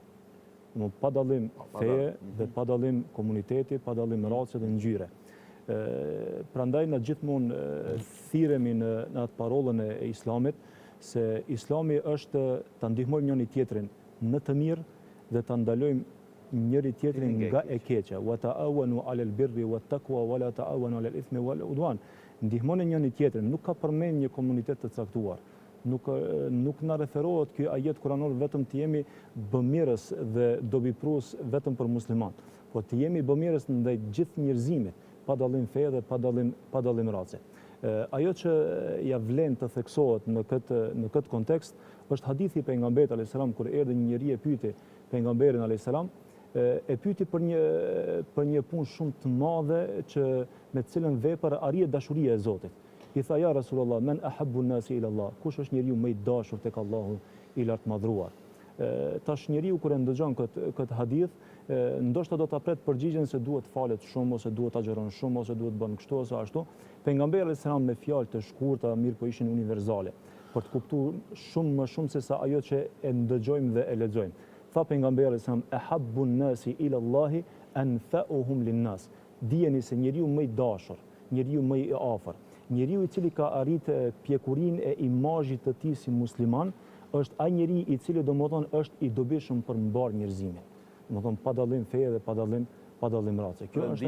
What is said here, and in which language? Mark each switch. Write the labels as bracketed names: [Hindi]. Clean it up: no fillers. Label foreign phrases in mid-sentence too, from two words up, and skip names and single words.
[Albanian] Pa dallim feje dhe pa dallim komuniteti, pa dallim race dhe ngjyre. Prandaj na gjithmonë thirremi në atë parollën e Islamit se Islami është ta ndihmojmë njëri tjetrin në të mirë dhe ta ndalojmë njëri tjetrin nga e keqja. [Arabic] وتعاونوا على البر والتقوى ولا تعاونوا على الإثم والعدوان. [Albanian] Ndihmoni njëri tjetrin, nuk ka përmend një komunitet të caktuar. Nuk na referohet ky ajet kuranor vetëm të jemi bëmirës dhe dobiprues vetëm për musliman, po të jemi bëmirës ndaj gjithë njerëzimit, pa dallim feje dhe pa dallim race. Ajo që ja vlen të theksohet në këtë kontekst është hadithi i pejgamberit [Arabic] عليه السلام [Albanian] kur erdhi një njeri e pyeti pejgamberin [Arabic] عليه السلام, [Albanian] e pyeti për një punë shumë të madhe që me të cilën vepër arrihet dashuria e Zotit. I tha, [Arabic] يا رسول الله من أحب الناس إلى الله, [Albanian] kush është njeriu më i dashur tek Allahu i lartë madhruar. Tash njeriu kur e ndëgjon këtë hadith, ndoshta do ta pret përgjigjen se duhet falet shumë ose duhet agjeron shumë ose duhet bën kështu ose ashtu. Pejgamberi [Arabic] عليه السلام [Albanian] me fjalë të shkurtra, mirë po ishin universale, për të kuptuar shumë më shumë se sa ajo që e ndëgjojmë dhe e lexojmë. Tha pejgamberi [Arabic] عليه السلام أحب الناس إلى الله أنفعهم للناس. [Albanian] Dijeni se njeriu më i dashur, njeriu më i afër, njeriu i cili ka arritë pjekurinë e imazhit të tij si musliman, është ai njeri i cili domethënë është i dobishëm për mbar njerëzimin. Domethënë pa dallim feje dhe pa dallim race. Kjo është